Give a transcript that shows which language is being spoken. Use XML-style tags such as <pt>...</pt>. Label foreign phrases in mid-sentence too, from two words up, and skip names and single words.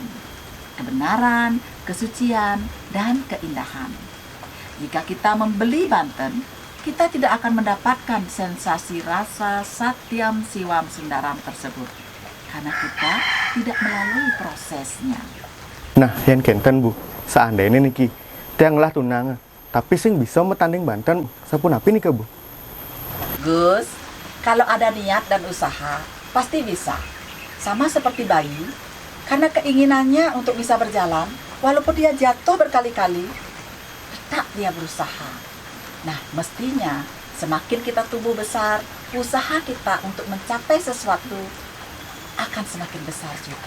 <id>Kebenaran, kesucian, dan keindahan. Jika kita membeli Banten, kita tidak akan mendapatkan sensasi rasa Satyam Siwam Sundaram tersebut, karena kita tidak melalui prosesnya.</id> <ban>Nah, yang kenten bu, seandainya niki, tianglah tunangan, tapi sing bisa metanding Banten, sapun api nih ke bu?</ban> <id>Gus, kalau ada niat dan usaha, pasti bisa. Sama seperti bayi, karena keinginannya untuk bisa berjalan, walaupun dia jatuh berkali-kali, tetap dia berusaha. Nah, mestinya semakin kita tumbuh besar, usaha kita untuk mencapai sesuatu akan semakin besar juga.</id>